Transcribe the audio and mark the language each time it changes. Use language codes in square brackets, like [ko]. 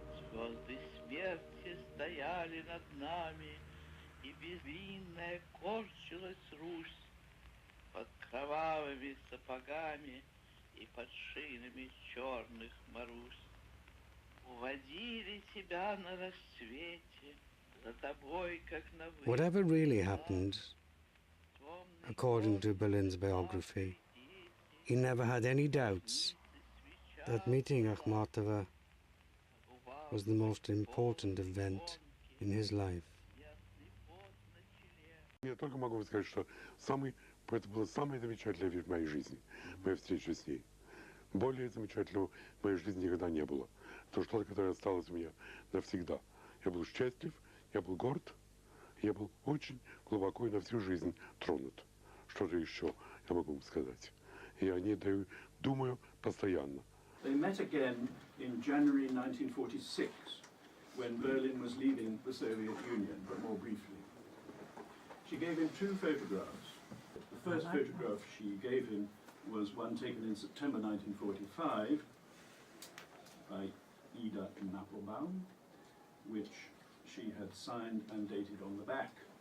[ru] Звезды смерти стояли над нами, и безвинная корчилась Русь под кровавыми сапогами и под шинами черных Марусь. Уводили тебя на рассвете, за тобой, как на выходе. [en] Whatever really happened, according to Berlin's biography, he never had any doubts that meeting Akhmatova was the most important event in his life. [ru] Я только могу вам сказать, что это была самая замечательная вещь в моей жизни, моя встреча с ней. Более замечательного в моей жизни никогда не было. Это что-то, которое осталось у меня навсегда. Я был счастлив, я был горд, я был очень глубоко и на всю жизнь тронут. Что же еще я могу вам сказать? И о ней думаю постоянно. [en] They met again in January 1946, when Berlin was leaving the Soviet Union, but more briefly. She gave him two photographs. The first photograph she gave him was one taken in September 1945 by Ida Nappelbaum, which she had signed and dated on the back.